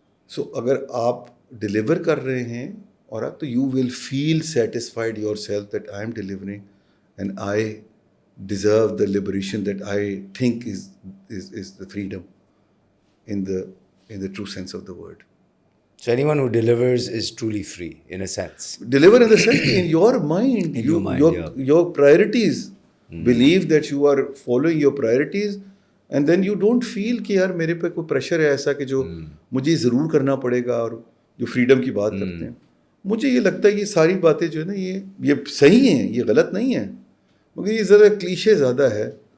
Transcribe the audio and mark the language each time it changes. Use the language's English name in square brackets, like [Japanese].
[Urdu] سو اگر آپ ڈیلیور کر رہے ہیں اور آپ, [English] تو you will feel satisfied yourself that I am delivering and I deserve the liberation that I think is the freedom in the true sense of the word. So anyone who delivers is truly free in a sense. Deliver in the sense in your mind. In your mind, your priorities. Believe that you are following your priorities, [Urdu] and then you don't feel کہ یار میرے پہ کوئی pressure ہے ایسا کہ جو مجھے ضرور کرنا پڑے گا. اور جو فریڈم کی بات کرتے ہیں, مجھے یہ لگتا ہے یہ ساری باتیں جو ہے نا یہ صحیح ہیں, یہ غلط نہیں ہیں, مگر یہ ذرا کلیشے زیادہ ہے.